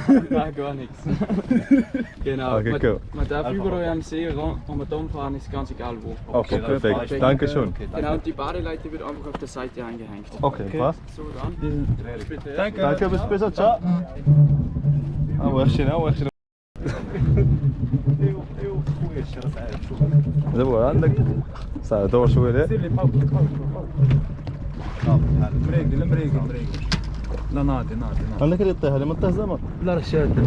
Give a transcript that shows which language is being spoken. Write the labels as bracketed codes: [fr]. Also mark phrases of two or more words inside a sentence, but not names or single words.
[de] Nein, gar nichts. Genau, Okay, cool. man darf überall am See und umfahren, ist ganz egal wo. Okay, perfekt. Danke schön. Genau, und die Badeleite wird einfach auf der Seite eingehängt. Okay, was? So, dann. Bitte. Danke, bis später. Ciao. [ar] Ah, وحشنا دابا عندك صافي دور شويه ليه سير لي فوق مريقل مريقل لا ناضي انا كي طيح هذه ما طيح زعما لا راه شاد